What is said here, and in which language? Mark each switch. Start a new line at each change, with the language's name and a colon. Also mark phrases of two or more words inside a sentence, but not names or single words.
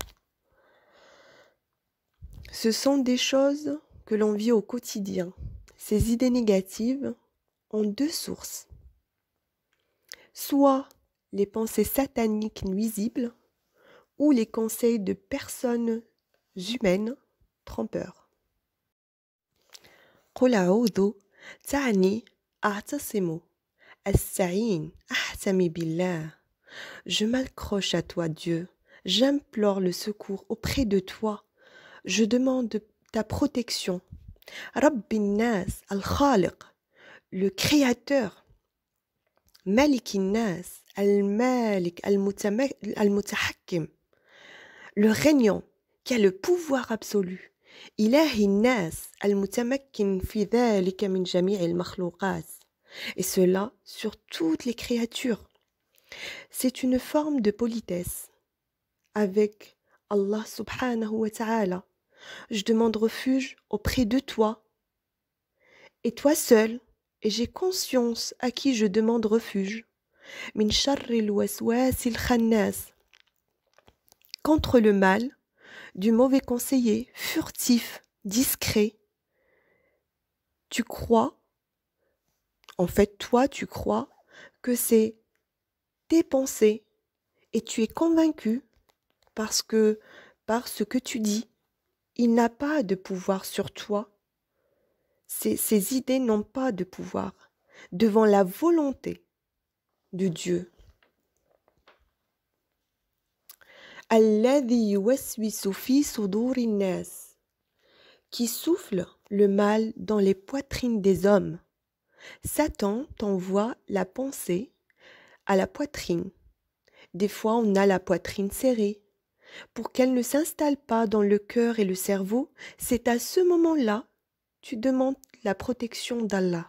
French: Ce sont des choses que l'on vit au quotidien. Ces idées négatives ont deux sources. Soit les pensées sataniques nuisibles ou les conseils de personnes humaines trompeurs.
Arabic: قل أعوذ تعني أعتصم أستعين أحتمي بالله.
French: Je m'accroche à toi, Dieu. J'implore le secours auprès de toi. Je demande ta protection.
Arabic: رب الناس الخالق, le créateur. ملك الناس الملك المتحكم,
French: le régnant qui a le pouvoir absolu.
Arabic: إله الناس المتمكن في ذلك من جميع المخلوقات.
French: Et cela sur toutes les créatures. C'est une forme de politesse avec Allah
Arabic: سبحانه وتعالى.
French: Je demande refuge auprès de toi et toi seul, et j'ai conscience à qui je demande refuge.
Arabic: من شر الوسواس الخناس,
French: contre le mal du mauvais conseiller, furtif, discret. Tu crois, en fait toi tu crois que c'est tes pensées et tu es convaincu parce que par ce que tu dis, il n'a pas de pouvoir sur toi. Ces idées n'ont pas de pouvoir devant la volonté de Dieu.
Arabic: الذي يوسوس في صدور الناس,
French: qui souffle le mal dans les poitrines des hommes. Satan t'envoie la pensée à la poitrine. Des fois, on a la poitrine serrée. Pour qu'elle ne s'installe pas dans le cœur et le cerveau, c'est à ce moment-là tu demandes la protection d'Allah.